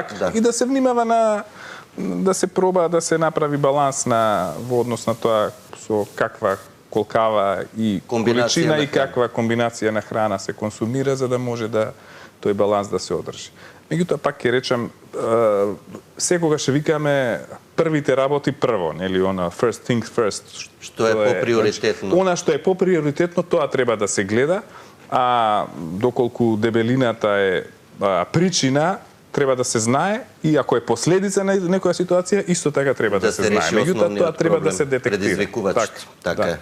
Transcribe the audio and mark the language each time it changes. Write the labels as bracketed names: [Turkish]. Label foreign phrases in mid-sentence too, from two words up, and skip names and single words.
[Macedonian] и да се внимава да се проба да се направи баланс во однос на тоа со каква колкава и количина и каква комбинација на храна се консумира за да може да тој баланс да се одржи. Меѓутоа пак ќе речам секогаш викаме првите работи прво, нели она [English] first things first, [Macedonian] што е поприоритетно. Она што е поприоритетно тоа треба да се гледа, а доколку дебелината е причина треба да се знае и ако е последица на некоја ситуација исто така треба да се знае. Меѓутоа тоа треба да се детектира. Така е.